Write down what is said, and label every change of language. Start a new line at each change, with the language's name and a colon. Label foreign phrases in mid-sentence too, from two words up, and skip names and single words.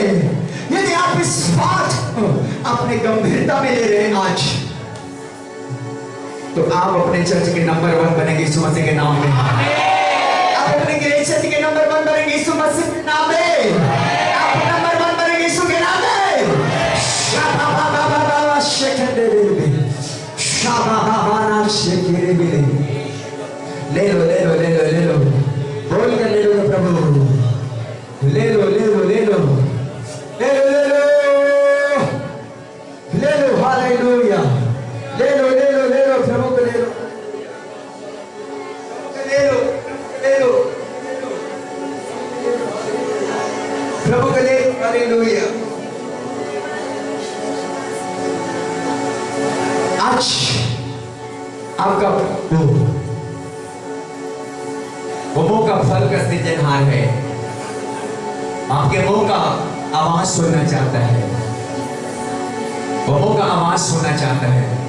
Hindi: यदि आप इस बात को अपने गंभीरता में ले रहे हैं आज, तो आप अपने चर्च के नंबर 1 बनेंगे यीशु मसीह के नाम में। आप अपने चर्च के नंबर 1 बनेंगे यीशु मसीह के नाम में। आप नंबर 1 बनेंगे यीशु के नाम में। ले लो ले लो ले लो ले लो, बोल कर ले लो प्रभु, ले लो ले लो ले लो ले लो ले लो ले लो, हालेलुया, ले लो ले लो ले लो प्रभु को ले लो ले लो ले लो प्रभु को ले लो, हालेलुया। आज आपका वो मुंह का फल का सृजनहार है। आपके मुंह का आवाज सुनना चाहता है, वो मुंह का आवाज सुनना चाहता है।